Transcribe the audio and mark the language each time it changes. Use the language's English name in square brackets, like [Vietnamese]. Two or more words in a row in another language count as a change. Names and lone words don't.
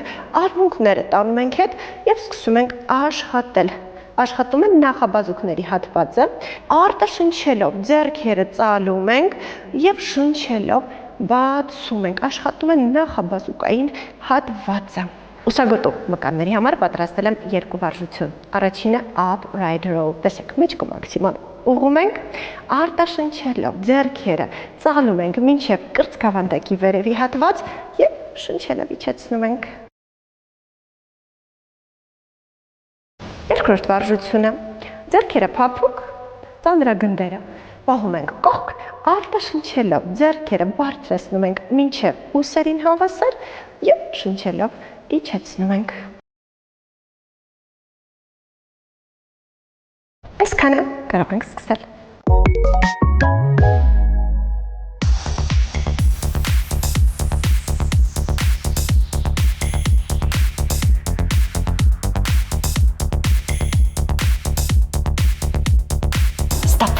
[Armenian] արմունկները տանում ենք հետ եւ սկսում ենք աշխատել։ Աշխատում են նախաբազուկների հատվածը, արտը շնչելով ձեռքերը ծալում ենք եւ շնչելով բացում ենք։ Աշխատում են նախաբազուկային հատվածը։ Ուսագոտու մկանների համար պատրաստել եմ երկու վարժություն։ Առաջինը [English] upright row, [Armenian] տեսեք, մեջքը մաքսիմալ ուղղում ենք, արտաշնչելով ձեռքերը ծալում ենք մինչև կրծքավանդակի վերևի հատված եւ շնչելով իջեցնում ենք։ Երկրորդ վարժությունը ձեռքերը փափուկ, ծանրագնդերը պահում ենք կողք, արտաշնչելով ձեռքերը բարձրացնում ենք մինչև ուսերին հավասար եւ շնչելով իջեցնում ենք։ Այսքանը կարող ենք սկսել։ Stop.